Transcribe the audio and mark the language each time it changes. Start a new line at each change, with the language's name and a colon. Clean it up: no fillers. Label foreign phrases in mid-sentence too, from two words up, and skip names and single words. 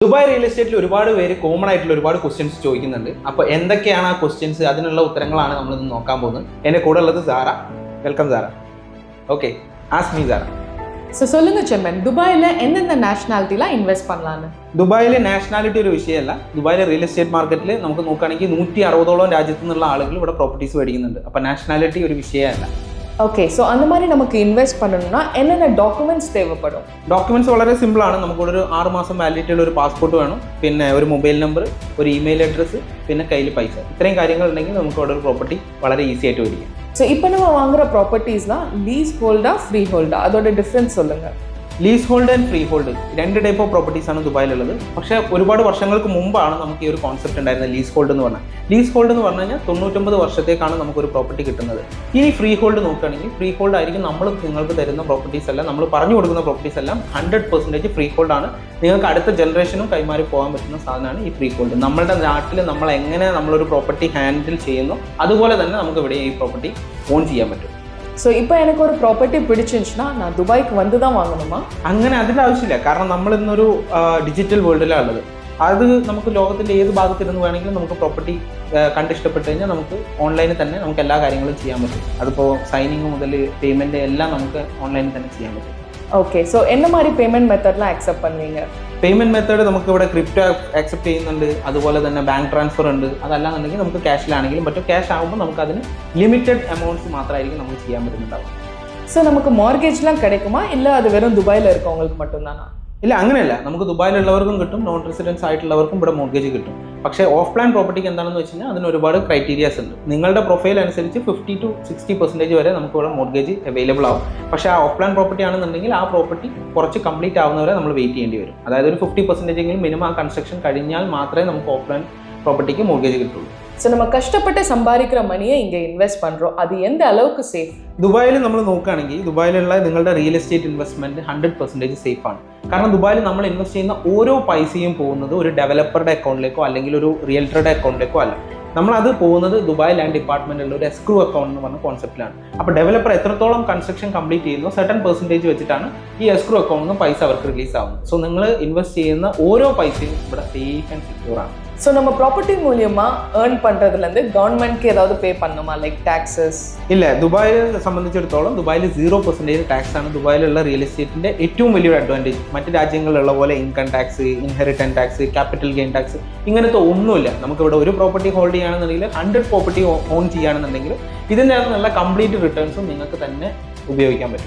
Malayalam: ദുബായ്
English: real estate-il
Malayalam: ഒരുപാട് പേര് കോമൺ ആയിട്ടുള്ള ഒരുപാട് ക്വസ്റ്റ്യൻസ് ചോദിക്കുന്നുണ്ട്. അപ്പോൾ എന്തൊക്കെയാണ് ആ ക്വസ്റ്റ്യൻസ്, അതിനുള്ള ഉത്തരങ്ങളാണ് നമ്മൾ ഇന്ന് നോക്കാൻ പോകുന്നത്. എൻ്റെ കൂടെ ഉള്ളത് സാറ. വെൽക്കം സാറ.
English: okay, ask me
Malayalam: സാറ.
Tamil: சொல்லுங்க செம்மன், துபாயில் எந்தெந்த நேஷனாலிட்டிலாம் இன்வெஸ்ட் பண்ணலான்னு?
Malayalam: ദുബായിലെ നാഷണാലിറ്റി ഒരു വിഷയമല്ല. ദുബായിലെ
English: real estate market-il
Malayalam: നമുക്ക് നോക്കുകയാണെങ്കിൽ 160ഓളം രാജ്യത്തു നിന്നുള്ള ആളുകൾ ഇവിടെ പ്രോപ്പർട്ടീസ് മേടിക്കുന്നുണ്ട്. അപ്പോൾ നാഷണാലിറ്റി ഒരു വിഷയമല്ല.
English: okay, so
Tamil: அந்த மாதிரி நமக்கு இன்வெஸ்ட் பண்ணணும்னா என்னென்ன டாக்குமெண்ட்ஸ் தேவைப்படும்?
Malayalam: ഡോക്യുമെന്റ്സ് വളരെ സിമ്പിൾ ആണ്. നമുക്കിവിടെ ഒരു 6 മാസം വാലിഡിറ്റി ഉള്ള ഒരു പാസ്പോർട്ട് വേണം, പിന്നെ ഒരു
English: mobile number,
Malayalam: ഒരു
English: email address,
Malayalam: പിന്നെ കയ്യിൽ പൈസ. ഇത്രയും കാര്യങ്ങൾ ഉണ്ടെങ്കിൽ നമുക്ക് ഇവിടെ ഒരു പ്രോപ്പർട്ടി വളരെ ഈസി ആയിട്ട് മേടിക്കാം.
Tamil: ஸோ இப்போ நம்ம வாங்குற ப்ராப்பர்ட்டிஸ்லாம்
English: lease hold-a free hold-a,
Tamil: அதோட டிஃப்ரென்ஸ் சொல்லுங்கள்.
English: lease hold and free hold
Malayalam: രണ്ട്
English: type of properties
Malayalam: ആണ് ദുബായിലുള്ളത്. പക്ഷേ ഒരുപാട് വർഷങ്ങൾക്ക് മുമ്പാണ് നമുക്ക് ഈ ഒരു കോൺസെപ്റ്റ് ഉണ്ടായിരുന്നത്,
English: lease hold
Malayalam: എന്ന് പറഞ്ഞാൽ.
English: lease hold
Malayalam: എന്ന് പറഞ്ഞു കഴിഞ്ഞാൽ 99 വർഷത്തേക്കാണ് നമുക്കൊരു പ്രോപ്പർട്ടി കിട്ടുന്നത്. ഇനി
English: free hold
Malayalam: നോക്കുകയാണെങ്കിൽ
English: free hold
Malayalam: ആയിരിക്കും നമ്മൾ നിങ്ങൾക്ക് തരുന്ന പ്രോപ്പർട്ടീസ് എല്ലാം, നമ്മൾ പറഞ്ഞു കൊടുക്കുന്ന പ്രോപ്പർട്ടീസ് എല്ലാം 100%
English: free hold
Malayalam: ആണ്. നിങ്ങൾക്ക് അടുത്ത ജനറേഷനും കൈമാറി പോകാൻ പറ്റുന്ന സാധനമാണ് ഈ
English: free hold.
Malayalam: നമ്മുടെ നാട്ടിൽ നമ്മൾ എങ്ങനെ നമ്മളൊരു
English: property handle
Malayalam: ചെയ്യുന്നു അതുപോലെ തന്നെ നമുക്ക് ഇവിടെ ഈ
English: property own
Malayalam: ചെയ്യാൻ പറ്റും.
Tamil: ஸோ இப்போ எனக்கு ஒரு ப்ராப்பர்ட்டி பிடிச்சிருந்துச்சுன்னா நான் துபாய்க்கு வந்து தான் வாங்கணுமா?
Malayalam: അങ്ങനെ അതിൻ്റെ ആവശ്യമില്ല. കാരണം നമ്മൾ ഇന്നൊരു
English: digital world-ilaanu
Malayalam: ഉള്ളത്. അത് നമുക്ക് ലോകത്തിൻ്റെ ഏത് ഭാഗത്തിരുന്ന് വേണമെങ്കിലും നമുക്ക് പ്രോപ്പർട്ടി കണ്ടിഷ്ടപ്പെട്ട് കഴിഞ്ഞാൽ നമുക്ക് ഓൺലൈനിൽ തന്നെ നമുക്ക് എല്ലാ കാര്യങ്ങളും ചെയ്യാൻ പറ്റും. അതിപ്പോൾ സൈനിങ് മുതൽ പേയ്മെൻറ്റ് എല്ലാം നമുക്ക് ഓൺലൈനിൽ തന്നെ ചെയ്യാൻ പറ്റും.
English: okay, so
Tamil: என்ன மாதிரி
English: payment method-laam accept
Tamil: பண்ணுவீங்க?
English: payment method
Malayalam: നമുക്ക് ഇവിടെ
English: crypto accept
Malayalam: ചെയ്യുന്നുണ്ട്, അതുപോലെ തന്നെ
English: bank transfer
Malayalam: ഉണ്ട്. അതല്ലാന്നുണ്ടെങ്കിൽ നമുക്ക് ക്യാഷിലാണെങ്കിലും പറ്റും. ക്യാഷ് ആകുമ്പോൾ നമുക്ക് അതിന്
English: limited amounts
Malayalam: മാത്രമായിരിക്കും നമുക്ക് ചെയ്യാൻ പറ്റുന്നുണ്ടാവും.
Tamil: ஸோ நமக்கு மார்கேஜ்லாம் கிடைக்குமா, இல்லை அது வெறும் துபாயில் இருக்கவங்களுக்கு மட்டும்தானா?
Malayalam: ഇല്ല, അങ്ങനെയല്ല. നമുക്ക് ദുബായിലുള്ളവർക്കും കിട്ടും,
English: non residents
Malayalam: ആയിട്ടുള്ളവർക്കും ഇവിടെ മോർഗേജ് കിട്ടും. പക്ഷേ
English: off plan property-kku
Malayalam: എന്താണെന്ന് വെച്ച് കഴിഞ്ഞാൽ അതിന് ഒരുപാട് ക്രൈറ്റീരിയാസ് ഉണ്ട്. നിങ്ങളുടെ പ്രൊഫൈൽ അനുസരിച്ച് 50 to 60% വരെ നമുക്ക് ഇവിടെ
English: mortgage available
Malayalam: ആവും. പക്ഷേ ആ
English: off plan property
Malayalam: ആണെന്നുണ്ടെങ്കിൽ ആ പ്രോപ്പർട്ടി കുറച്ച് കംപ്ലീറ്റ് ആവുന്നവരെ നമ്മൾ വെയിറ്റ് ചെയ്യേണ്ടി വരും. അതായത് ഒരു 50% എങ്കിലും മിനിമം ആ കൺസ്ട്രക്ഷൻ കഴിഞ്ഞാൽ മാത്രമേ നമുക്ക്
English: off plan property-kku mortgage
Malayalam: കിട്ടുള്ളൂ.
Tamil: ஸோ நம்ம கஷ்டப்பட்டு சம்பாதிக்கிற மணியை இங்கே இன்வெஸ்ட் பண்ணுறோம், அது எந்த அளவுக்கு சேஃப்?
Malayalam: ദുബായിൽ നമ്മൾ നോക്കുകയാണെങ്കിൽ ദുബായിലുള്ള നിങ്ങളുടെ
English: real estate investment
Malayalam: 100% സേഫ് ആണ്. കാരണം ദുബായിൽ നമ്മൾ ഇൻവെസ്റ്റ് ചെയ്യുന്ന ഓരോ പൈസയും പോകുന്നത് ഒരു ഡെവലപ്പറുടെ അക്കൗണ്ടിലേക്കോ അല്ലെങ്കിൽ ഒരു റിയൽറ്ററുടെ അക്കൗണ്ടിലേക്കോ അല്ല. നമ്മളത് പോകുന്നത് ദുബായ് ലാൻഡ് ഡിപ്പാർട്ട്മെൻറ്റിലുള്ള ഒരു
English: escrow account
Malayalam: എന്ന് പറഞ്ഞ കോൺസെപ്റ്റിലാണ്. അപ്പോൾ ഡെവലപ്പർ എത്രത്തോളം
English: construction complete
Malayalam: ചെയ്യുന്നു
English: certain percentage
Malayalam: വെച്ചിട്ടാണ് ഈ
English: escrow account-il
Malayalam: നിന്ന് പൈസ അവർക്ക് റിലീസ് ആവുന്നത്. സോ നിങ്ങൾ ഇൻവെസ്റ്റ് ചെയ്യുന്ന ഓരോ പൈസയും ഇവിടെ
English: safe and secure
Malayalam: ആണ്.
Tamil: ஸோ நம்ம ப்ராப்பர்ட்டி மூலியமாக ஏர்ன் பண்ணுறதுலேருந்து கவர்மெண்ட்க்கு ஏதாவது பே பண்ணணுமா,
English: like taxes?
Malayalam: ഇല്ല, ദുബായിയെ സംബന്ധിച്ചിടത്തോളം ദുബായിൽ 0% ടാക്സ് ആണ് ദുബായിലുള്ള
English: real estate-inte
Malayalam: ഏറ്റവും വലിയൊരു അഡ്വാൻറ്റേജ്. മറ്റ് രാജ്യങ്ങളിലുള്ള പോലെ
English: income tax, inheritance tax, capital gain tax
Malayalam: ഇങ്ങനത്തെ ഒന്നുമില്ല. നമുക്കിവിടെ ഒരു
English: property hold
Malayalam: ചെയ്യുകയാണെന്നുണ്ടെങ്കിൽ 100
English: property own
Malayalam: ചെയ്യുകയാണെന്നുണ്ടെങ്കിൽ ഇതിൻ്റെ അകത്തുള്ള
English: complete returns-um
Malayalam: നിങ്ങൾക്ക് തന്നെ ഉപയോഗിക്കാൻ പറ്റും.